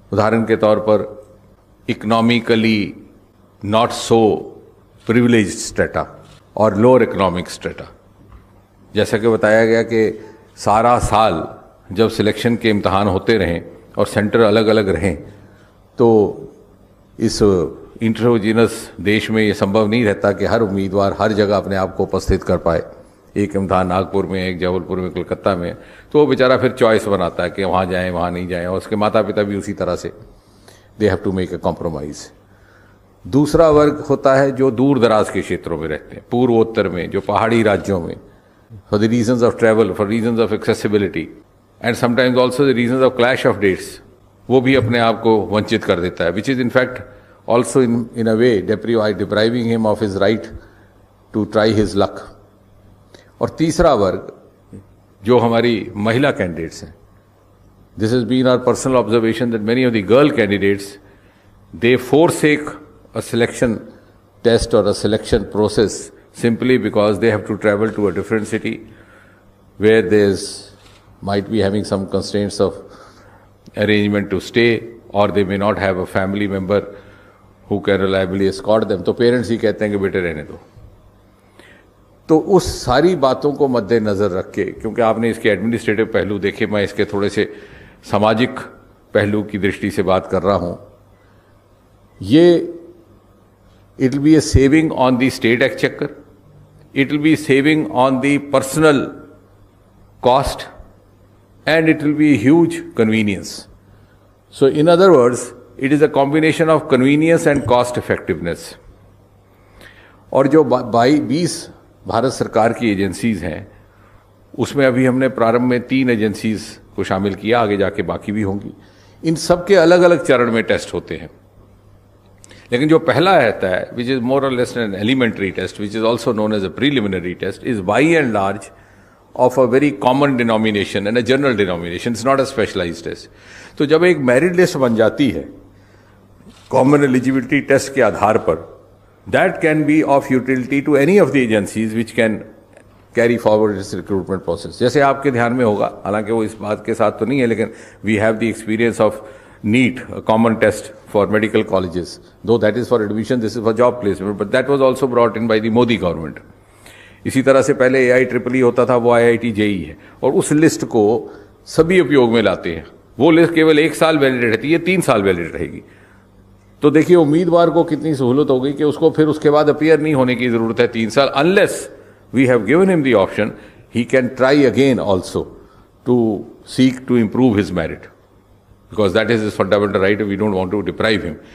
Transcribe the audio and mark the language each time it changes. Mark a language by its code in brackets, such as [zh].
[hi] उदाहरण के तौर पर [en] economically not so privileged strata और lower economic strata. [hi] जैसा कि बताया गया कि सारा साल जब सिलेक्शन के इम्तहान होते रहें और सेंटर अलग अलग रहें, तो इस इंट्रोजीनस देश में ये संभव नहीं रहता कि हर उम्मीदवार हर जगह अपने आप को उपस्थित कर पाए. एक इम्तहान नागपुर में, एक जबलपुर में, कलकत्ता में, तो वो बेचारा फिर चॉइस बनाता है कि वहाँ जाएं, वहाँ नहीं जाएं, और उसके माता पिता भी उसी तरह से [en] They have to make a compromise. [hi] दूसरा वर्ग होता है जो दूर दराज के क्षेत्रों में रहते हैं, पूर्वोत्तर में, जो पहाड़ी राज्यों में, [en] for the reasons of travel, for reasons of accessibility and sometimes also the reasons of clash of dates, [hi] वो भी अपने आप को वंचित कर देता है, [en] Which is in fact also in a way depriving him of his right to try his luck. [hi] और तीसरा वर्ग जो हमारी महिला कैंडिडेट्स हैं, [en] this has been our personal observation that many of the girl candidates, they forsake a selection test or a selection process simply because they have to travel to a different city where there's might be having some constraints of arrangement to stay, or they may not have a family member who can reliably escort them. [hi] तो parents ही कहते हैं कि बेटे रहने दो. तो उस सारी बातों को मद्देनजर रख के, क्योंकि आपने इसके एडमिनिस्ट्रेटिव पहलू देखे, मैं इसके थोड़े से सामाजिक पहलू की दृष्टि से बात कर रहा हूं. [en] ये it will be a saving on the state exchequer, it will be saving on the personal cost, and it will be huge convenience. So in other words, it is a combination of convenience and cost effectiveness. [hi] और जो 20 भारत सरकार की agencies हैं, उसमें अभी हमने प्रारंभ में 3 एजेंसीज को शामिल किया, आगे जाके बाकी भी होंगी. इन सब के अलग अलग चरण में टेस्ट होते हैं, लेकिन जो पहला रहता है, [en] Which is more or less an elementary test, which is also known as a preliminary test, is by and large of a very common denomination and a general denomination. It's not a specialized test. [hi] तो जब एक merit list बन जाती है common eligibility test के आधार पर, [en] that can be of utility to any of the agencies which can carry forward this recruitment process. [hi] जैसे आपके ध्यान में होगा, हालांकि वो इस बात के साथ तो नहीं है, लेकिन [en] We have the experience of NEET, a common test for medical colleges, though that is for admission, this is for job placement, but that was also brought in by the Modi government. [hi] इसी तरह से पहले AIEEE होता था, वो IIT JEE है, और उस लिस्ट को सभी उपयोग में लाते हैं। वो लिस्ट केवल 1 साल वैलिड रहती है, 3 साल वैलिड रहेगी। तो देखिए उम्मीदवार को कितनी सहूलत हो गई कि उसको फिर उसके बाद अपीयर नहीं होने की जरूरत है 3 साल, [en] Unless we have given him the option he can try again also to seek to improve his merit, because that is his fundamental right, we don't want to deprive him.